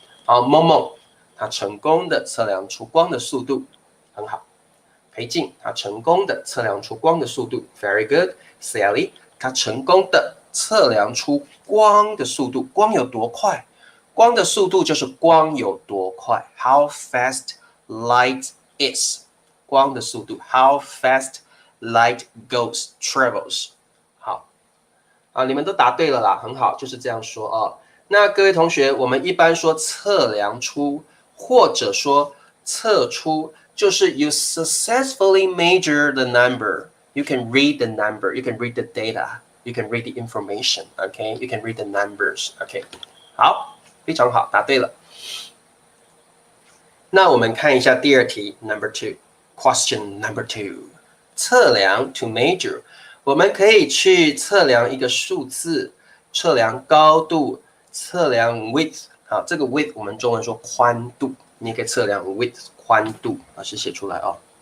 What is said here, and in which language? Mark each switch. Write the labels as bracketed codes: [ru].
[zh] 好，梦梦他成功的测量出光的速度，很好。裴静他成功的测量出光的速度 ， [en] very good。 [zh] Sally 他成功的测量出光的速度，光有多快？光的速度就是光有多快 ， [en] how fast light is。 [zh] 光的速度 ， [en] how fast light goes travels。 [zh] 好啊，你们都答对了啦，很好，就是这样说啊。那各位同学，我们一般说测量出，或者说测出，就是 [en] you successfully measure the number. You can read the number. You can read the data. You can read the information. Okay. You can read the numbers. Okay. [zh] 好，非常好，答对了。那我们看一下第二题 ， [en] Number 2。 Question number 2， [zh] 测量 [en] to measure， [zh] 我们可以去测量一个数字，测量高度，测量 width。好，这个 width 我们中文说宽度，你也可以测量 width 宽度，老师写出来哦。